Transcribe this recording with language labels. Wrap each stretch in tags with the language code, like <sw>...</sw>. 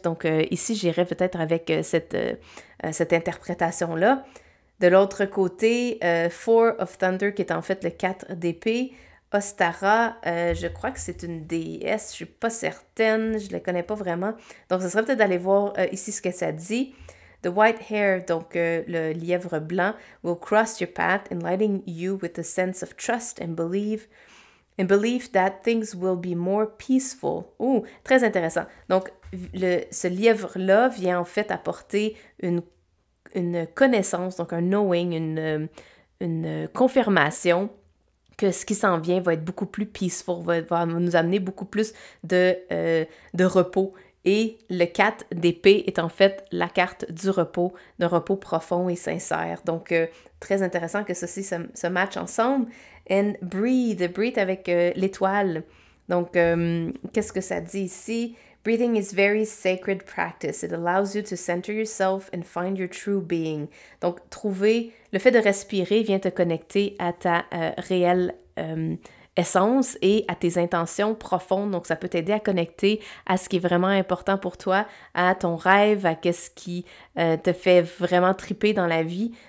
<fr>Donc ici, j'irais peut-être avec cette interprétation-là. De l'autre côté, Four of Thunder, qui est en fait le 4 d'épée. Ostara, je crois que c'est une déesse, je suis pas certaine, je la connais pas vraiment. Donc, ce serait peut-être d'aller voir ici ce que ça dit.</fr> <en>The white hare,</en> <fr>donc le lièvre blanc,</fr> <en>will cross your path, enlightening you with a sense of trust and belief that things will be more peaceful.</en> <fr>Ouh, très intéressant. Donc, ce lièvre-là vient en fait apporter une connaissance, donc un knowing, une confirmation que ce qui s'en vient va être beaucoup plus peaceful, va nous amener beaucoup plus de repos. Et le 4 d'épée est en fait la carte du repos, d'un repos profond et sincère. Donc, très intéressant que ceci se matche ensemble.</fr> <en>And breathe</en> <fr>avec l'étoile. Donc, qu'est-ce que ça dit ici?</fr> <en>Breathing is very sacred practice. It allows you to center yourself and find your true being.</en> <fr>Donc, le fait de respirer vient te connecter à ta réelle essence et à tes intentions profondes. Donc, ça peut t'aider à connecter à ce qui est vraiment important pour toi, à ton rêve, à ce qui te fait vraiment triper dans la vie.</fr>